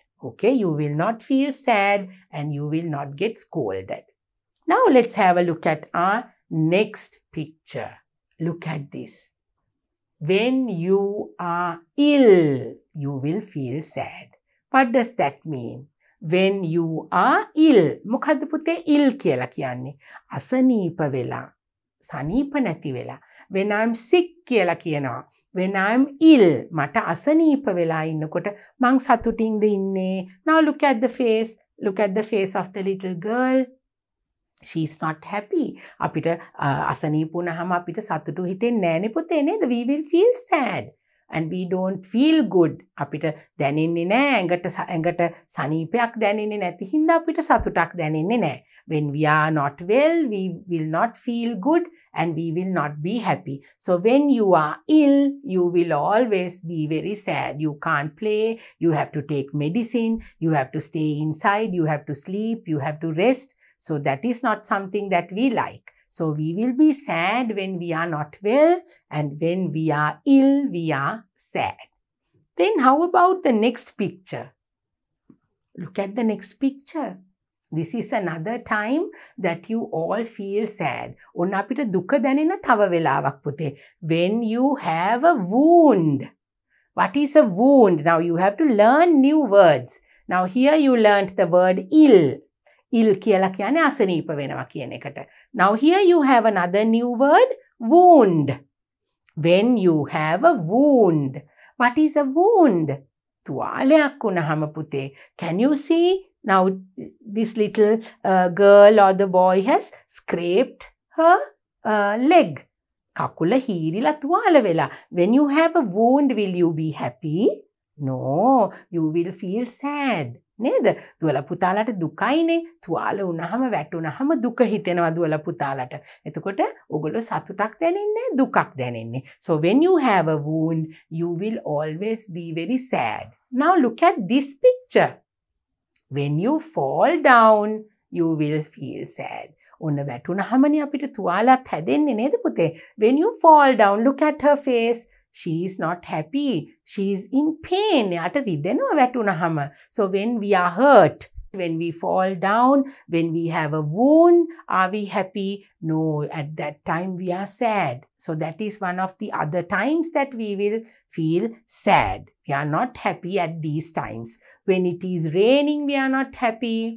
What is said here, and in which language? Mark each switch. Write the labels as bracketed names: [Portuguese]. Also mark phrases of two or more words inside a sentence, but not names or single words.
[English] Okay, you will not feel sad and you will not get scolded. Now let's have a look at our next picture. Look at this. When you are ill, you will feel sad. What does that mean? When you are ill, [Sinhala] මොකද්ද පුතේ ill කියලා කියන්නේ? අසනීප වෙලා, සනීප නැති වෙලා. [English] When I'm sick [Sinhala] කියලා කියනවා. [English] When I'm ill, [Sinhala] මට අසනීප වෙලා ඉන්නකොට මං සතුටින්ද ඉන්නේ. [English] Now look at the face. Look at the face of the little girl. She's not happy. [Sinhala] අපිට අසනීප වුණාම අපිට සතුටු හිතෙන්නේ නෑනේ පුතේ නේද? [English] We will feel sad. And we don't feel good. [Sinhala] අපිට දැනෙන්නේ නෑ ඇඟට සනීපයක් දැනෙන්නේ නැති හින්දා අපිට සතුටක් දැනෙන්නේ නෑ. [English] When we are not well, we will not feel good and we will not be happy. So when you are ill, you will always be very sad. You can't play, you have to take medicine, you have to stay inside, you have to sleep, you have to rest. So that is not something that we like. So we will be sad when we are not well, and when we are ill, we are sad. Then how about the next picture? Look at the next picture. This is another time that you all feel sad. [Sinhala] ඔන්න අපිට දුක දැනෙන තව වෙලාවක් පුතේ. [English] When you have a wound. What is a wound? Now you have to learn new words. Now here you learnt the word ill. [Sinhala] Ill කියලා කියන්නේ අසනීප වෙනවා කියන එකට. [English] Now here you have another new word, wound. When you have a wound. What is a wound? [Sinhala] තුවාලයක් වුණාම පුතේ. [English] Can you see? Now this little girl or the boy has scraped her leg. [Sinhala] කකුල හීරිලා තුවාල වෙලා. [English] When you have a wound, will you be happy? No, you will feel sad. [Sinhala] නේද? දුවලා පුතාලට දුකයිනේ. තුවාල වුණාම වැටුණාම දුක හිතෙනවා දුවලා පුතාලට. එතකොට ඔයගොල්ලෝ සතුටක් දැනෙන්නේ දුකක් දැනෙන්නේ. [English] So when you have a wound, you will always be very sad. Now look at this picture. When you fall down, you will feel sad. [Sinhala] ඔන්න වැටුණාමනේ අපිට තුවාලත් හැදෙන්නේ නේද පුතේ? [English] When you fall down, look at her face. She is not happy. She is in pain. [Sinhala] යාට රිදෙනවා වැටුණාම. [English] So when we are hurt, when we fall down, when we have a wound, are we happy? No, at that time we are sad. So that is one of the other times that we will feel sad. We are not happy at these times. When it is raining, we are not happy.